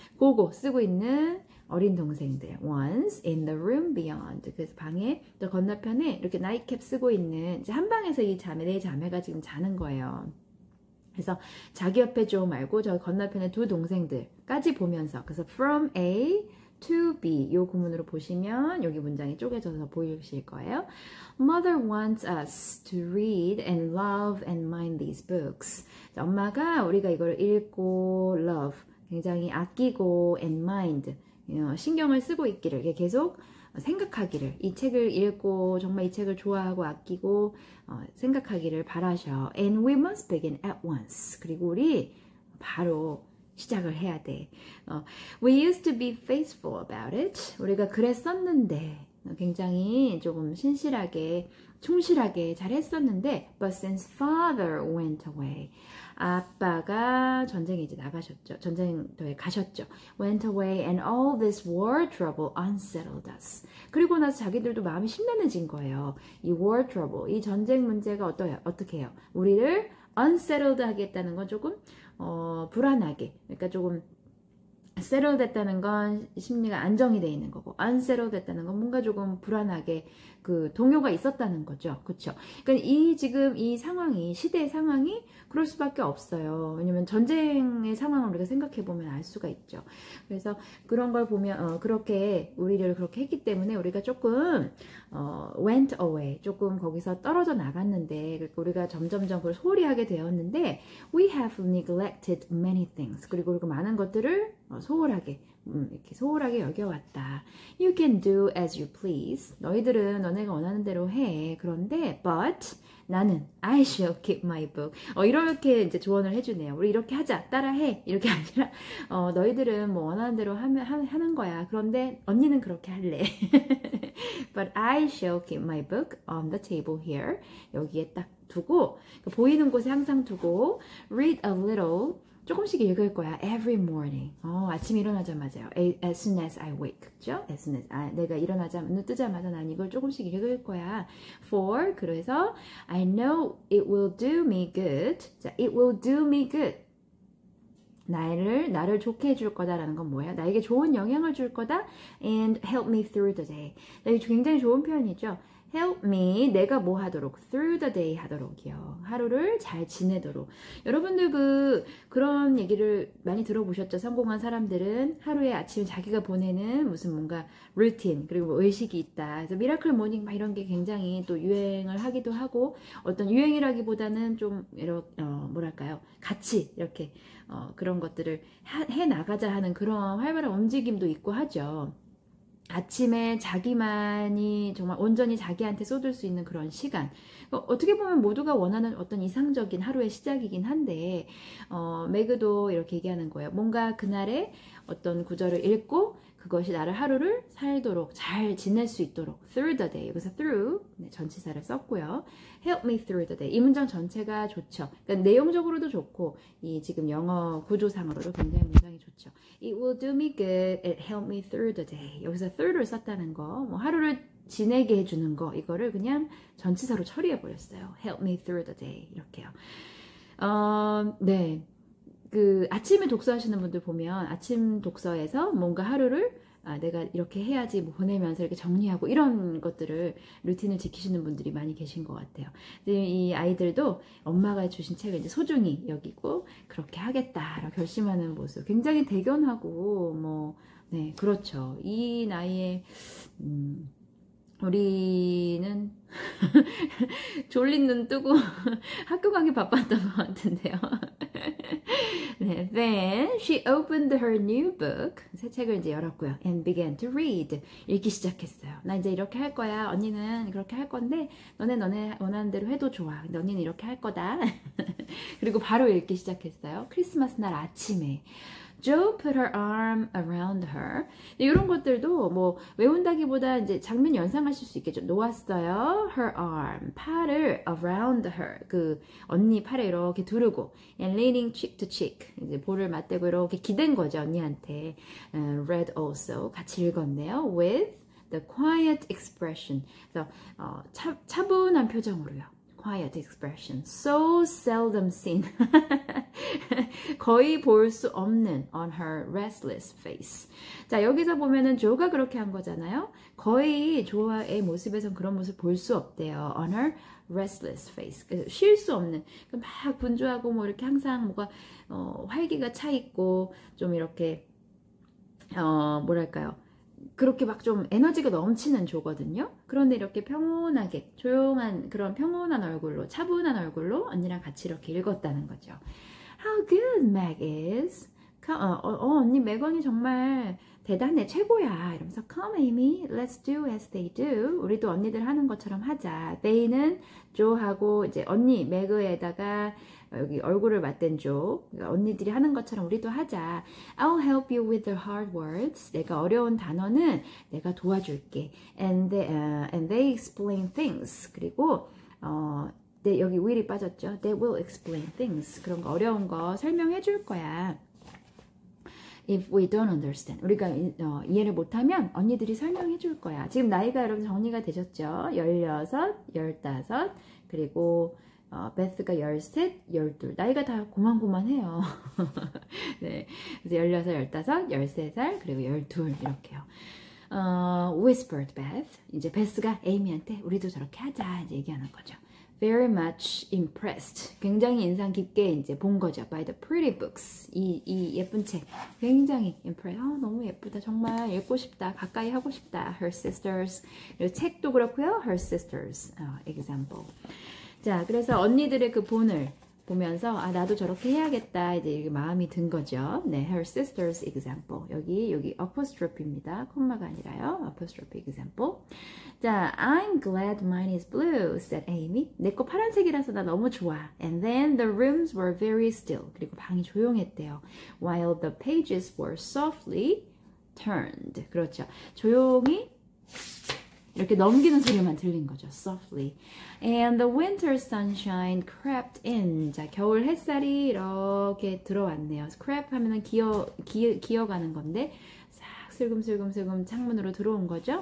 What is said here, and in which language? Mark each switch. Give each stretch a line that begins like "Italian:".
Korean: 그거 쓰고 있는 어린 동생들
English: ones in the room beyond
Korean: 그래서 방에 또 건너편에 이렇게 night-cap 쓰고 있는 이제 한 방에서 이 자매 네 자매가 지금 자는 거예요. 그래서 자기 옆에 조 말고 저 건너편에 두 동생들까지 보면서 그래서
English: from A to B
Korean: 요 구문으로 보시면 여기 문장이 쪼개져서 보이실 거예요.
English: Mother wants us to read and love and mind these books.
Korean: 엄마가 우리가 이걸 읽고 love 굉장히 아끼고
English: and mind
Korean: 신경을 쓰고 있기를 계속 생각하기를 이 책을 읽고 정말 이 책을 좋아하고 아끼고 생각하기를 바라셔.
English: And we must begin at once.
Korean: 그리고 우리 바로 시작을 해야 돼.
English: We used to be faithful about it.
Korean: 우리가 그랬었는데 굉장히 조금 신실하게 충실하게 잘 했었는데
English: But since father went away
Korean: 아빠가 전쟁에 이제 나가셨죠. 전쟁터에 가셨죠.
English: Went away and all this war trouble unsettled us.
Korean: 그리고 나서 자기들도 마음이 심란해진 거예요. 이 war trouble, 이 전쟁 문제가 어떻게 해요? 우리를 unsettled 하겠다는 건 조금 불안하게, 그러니까 조금 settle 됐다는 건 심리가 안정이 돼 있는 거고 unsettle 됐다는 건 뭔가 조금 불안하게 그 동요가 있었다는 거죠. 그렇죠? 그러니까 지금 이 상황이 시대의 상황이 그럴 수밖에 없어요. 왜냐면 전쟁의 상황을 우리가 생각해 보면 알 수가 있죠. 그래서 그런 걸 보면 그렇게 우리를 그렇게 했기 때문에 우리가 조금 went away 조금 거기서 떨어져 나갔는데 그러니까 우리가 점점점 그걸 소홀히 하게 되었는데
English: we have neglected many things.
Korean: 그리고 우리가 많은 것들을 소홀하게 이렇게 소홀하게 여겨왔다.
English: You can do as you please.
Korean: 너희들은 너네가 원하는 대로 해. 그런데
English: but
Korean: 나는
English: I shall keep my book.
Korean: 이렇게 이제 조언을 해주네요. 우리 이렇게 하자. 따라해. 이렇게 아니라 너희들은 뭐 원하는 대로 하는 거야. 그런데 언니는 그렇게 할래.
English: But I shall keep my book on the table here.
Korean: 여기에 딱 두고 보이는 곳에 항상 두고
English: read a little.
Korean: 조금씩 읽을 거야.
English: Every morning.
Korean: 아침에 일어나자마자
English: as soon as I wake.
Korean: 그죠? as soon as 내가 눈 뜨자마자 난 이걸 조금씩 읽을 거야.
English: For
Korean: 그래서
English: I know it will do me good.
Korean: 자,
English: it will do me good.
Korean: 나를 좋게 해줄 거다라는 건 뭐야? 나에게 좋은 영향을 줄 거다.
English: And help me through the day.
Korean: 이게 굉장히 좋은 표현이죠. help me 내가 뭐 하도록 through the day 하도록이요. 하루를 잘 지내도록. 여러분들 그런 얘기를 많이 들어보셨죠? 성공한 사람들은 하루에 아침에 자기가 보내는 무슨 뭔가 루틴 그리고 뭐 의식이 있다. 그래서 미라클 모닝 막 이런 게 굉장히 또 유행을 하기도 하고 어떤 유행이라기보다는 좀 뭐랄까요? 같이 이렇게 그런 것들을 해 나가자 하는 그런 활발한 움직임도 있고 하죠. 아침에 자기만이 정말 온전히 자기한테 쏟을 수 있는 그런 시간. 어떻게 보면 모두가 원하는 어떤 이상적인 하루의 시작이긴 한데 매그도 이렇게 얘기하는 거예요. 뭔가 그날의 어떤 구절을 읽고 그것이 나를 하루를 살도록 잘 지낼 수 있도록 through the day. 여기서 through 전치사를 썼고요. help me through the day. 이 문장 전체가 좋죠. 그러니까 내용적으로도 좋고 이 지금 영어 구조상으로도 굉장히 문장이 좋죠.
English: It will do me good. It help me through the day.
Korean: 여기서 through를 썼다는 거, 뭐 하루를 지내게 해주는 거 이거를 그냥 전치사로 처리해 버렸어요. help me through the day 이렇게요. 네. 아침에 독서하시는 분들 보면 아침 독서에서 뭔가 하루를 내가 이렇게 해야지 뭐 보내면서 이렇게 정리하고 이런 것들을 루틴을 지키시는 분들이 많이 계신 것 같아요. 이 아이들도 엄마가 주신 책을 이제 소중히 여기고 그렇게 하겠다라고 결심하는 모습 굉장히 대견하고 네 그렇죠. 이 나이에 우리는 졸린 눈 뜨고 학교 가기 바빴던 것 같은데요. 네,
English: then she opened her new book.
Korean: 새 책을 이제 열었고요.
English: And began to read.
Korean: 읽기 시작했어요. 나 이제 이렇게 할 거야. 언니는 그렇게 할 건데 너네 원하는 대로 해도 좋아. 근데 언니는 이렇게 할 거다. 그리고 바로 읽기 시작했어요. 크리스마스 날 아침에.
English: Joe put her arm around her.
Korean: 이런 것들도 뭐 외운다기보다 이제 장면 연상하실 수 있겠죠. 놓았어요.
English: Her arm.
Korean: 팔을
English: around her.
Korean: 언니 팔에 이렇게 두르고
English: and leaning cheek to cheek.
Korean: 이제 볼을 맞대고 이렇게 기댄 거죠. 언니한테.
English: Read also.
Korean: 같이 읽었네요. With
English: the quiet expression.
Korean: 그래서 차분한 표정으로요. quiet expression.
English: So seldom seen.
Korean: 거의 볼 수 없는
English: on her restless face.
Korean: 자, 여기서 보면은 조가 그렇게 한 거잖아요. 거의 조의 모습에선 그런 모습 볼 수 없대요.
English: on her restless face.
Korean: 쉴 수 없는, 막 분주하고 뭐 이렇게 항상 뭐가 활기가 차 있고 좀 이렇게 뭐랄까요? 그렇게 막 좀 에너지가 넘치는 조거든요. 그런데 이렇게 평온하게 조용한 그런 평온한 얼굴로 차분한 얼굴로 언니랑 같이 이렇게 읽었다는 거죠.
English: How good Meg is.
Korean: 언니 맥언이 정말 대단해, 최고야. 이러면서
English: Come Amy, let's do as they do.
Korean: 우리도 언니들 하는 것처럼 하자. They는 조하고 이제 언니 맥에다가 여기 얼굴을 맞댄 조, 그러니까 언니들이 하는 것처럼 우리도 하자.
English: I'll help you with the hard words.
Korean: 내가 어려운 단어는 내가 도와줄게.
English: And they explain things.
Korean: 그리고 여기 will이 빠졌죠.
English: They will explain things.
Korean: 그런 거 어려운 거 설명해 줄 거야.
English: If we don't understand.
Korean: 우리가 이해를 못하면 언니들이 설명해 줄 거야. 지금 나이가 여러분 정리가 되셨죠? 16, 15, 그리고 베스가 13, 12. 나이가 다 고만고만해요. 네. 그래서 16, 15, 13살, 그리고 12 이렇게요.
English: Whispered Beth.
Korean: 이제 베스가 에이미한테 우리도 저렇게 하자 이제 얘기하는 거죠.
English: Very much impressed.
Korean: 굉장히 인상 깊게 이제 본 거죠.
English: By the pretty books.
Korean: 이 예쁜 책. 굉장히 impressed. 너무 예쁘다. 정말 읽고 싶다. 가까이 하고 싶다.
English: Her sisters.
Korean: 그리고 책도 그렇고요.
English: Her sisters. example.
Korean: 자, 그래서 언니들의 그 본을 보면서 나도 저렇게 해야겠다. 이제 이렇게 마음이 든 거죠. 네, her sister's example. 여기 apostrophe입니다. 콤마가 아니라요. apostrophe example.
English: 자, I'm glad mine is blue, said Amy.
Korean: 내 거 파란색이라서 나 너무 좋아.
English: And then the rooms were very still.
Korean: 그리고 방이 조용했대요.
English: While the pages were softly turned.
Korean: 그렇죠. 조용히 이렇게 넘기는 소리만 들린 거죠.
English: Softly. And the winter sunshine crept in.
Korean: 자, 겨울 햇살이 이렇게 들어왔네요. creep 하면은 기어가는 건데 싹 슬금슬금 창문으로 들어온 거죠.